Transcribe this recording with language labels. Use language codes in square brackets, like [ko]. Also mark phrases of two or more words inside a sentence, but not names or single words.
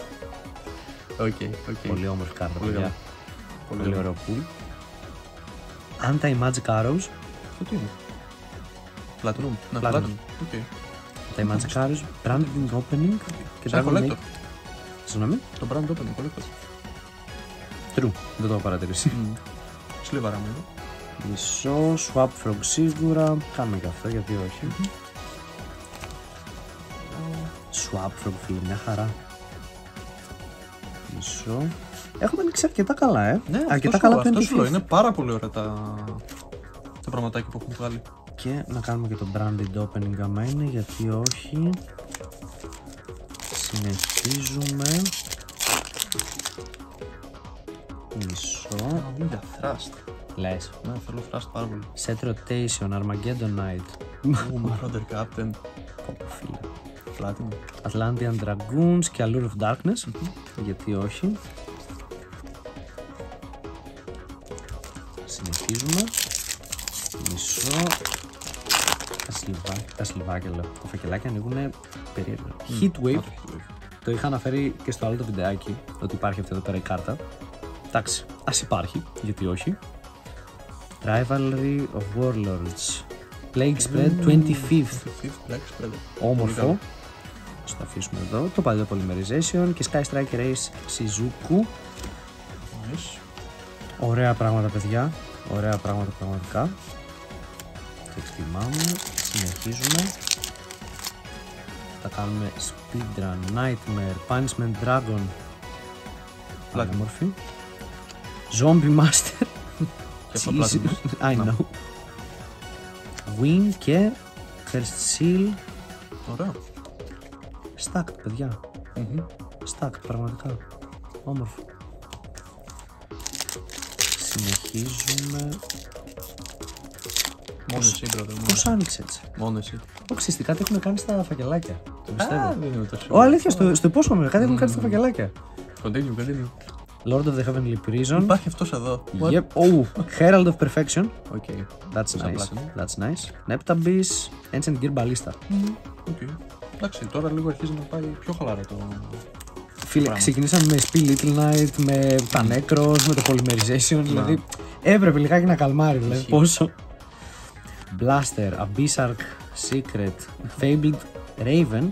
[el] Οκ. Πολύ όμορφη κάρτα, Πολύ παιδιά. ωραία. Πολύ ωραίο pool. Anti-Magic Arrows. Αυτό τι είναι. Platinum. Ναι, Platinum. Platinum. Οκ. Anti-Magic Arrows, Branding Opening και Σαν Dragon collector. Age. Συγγνώμη. Το [en] brand opening, [el] collector. True, δεν το έχω παρατηρήσει. Σλίβαρα μου. Μισό, Swap Frog σίγουρα. Κάνουμε και αυτό, γιατί όχι. Swap Frog, φίλε, μια χαρά. Μισό. Έχουμε ανοίξει αρκετά καλά, Ναι, αρκετά καλά αυτό σου λέω. 25th. Είναι πάρα πολύ ωραία τα πραγματάκια που έχουν βγάλει. Και να κάνουμε και το [en] branded opening [el] άμα είναι, γιατί όχι. Συνεχίζουμε. Μισό. Για Thrust. Λες. Ναι, θέλω Thrust πάρα πολύ. [en] Set rotation, Armageddon Knight. [el] Marauder Captain. Φίλε. Platinum. Atlantean Dragoons και Allure of Darkness. Γιατί όχι. Συνεχίζουμε. Μισό. Τα σλιβάκια λέω. Τα φακελάκια ανοίγουν περίεργα. Heatwave. Το είχα αναφέρει και στο άλλο το βιντεάκι ότι υπάρχει αυτή εδώ πέρα η κάρτα. Εντάξει, ας υπάρχει, γιατί όχι. Rivalry of Warlords. Plague Spread 25th. Όμορφο. Ας το αφήσουμε εδώ. Το παλιό Polymerization και Sky Striker Ace Shizuku. Nice. Ωραία πράγματα, παιδιά. Ωραία πράγματα πραγματικά. Το εκτιμάμε. Συνεχίζουμε. Θα κάνουμε Speedrun, Nightmare, Punishment Dragon. Όμορφη. Zombie Master. [en] I know. [el] Win και Cursed Seal. Ωραία. Stacked, παιδιά. Stacked, πραγματικά. Όμορφο. Συνεχίζουμε. Μόνο εσύ, brother. Πώς άνοιξε έτσι. Μόνο εσύ. Ξέρετε, κάτι έχουν κάνει στα φακελάκια. Το πιστεύω. Δεν είναι τόσο. Ω, αλήθεια, στο υπόσχομαι, κάτι έχουν κάνει στα φακελάκια. Continue. Lord of the Heavenly Prison. Υπάρχει αυτός εδώ. [en] Yep. Oh, Herald of Perfection. Okay. That's [el] Σαν [en] nice. platinum. That's nice. Neptabyss, Ancient Gear Ballista. Okay. [el] Εντάξει, τώρα λίγο αρχίζει να πάει πιο χαλάρα το. Φίλε, ξεκινήσαμε με Spill Little Knight, με τα Necros, με το Polymerization. Δηλαδή, έπρεπε λιγάκι να καλμάρει. Δηλαδή, πόσο. Blaster, Abyssarch, Secret, Fabled, Raven.